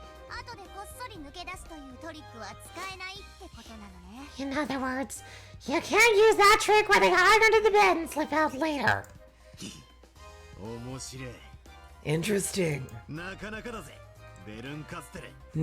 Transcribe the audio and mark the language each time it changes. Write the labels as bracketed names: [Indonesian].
[Japanese] 後でこっそり抜け出すというトリックは使えないってことなのね。 [English] In other words, you can't use that trick where they hide under the bed and slip out later. [Japanese] 面白い。 [English] Interesting. [Japanese] なかなかだぜ、ベルンカステル。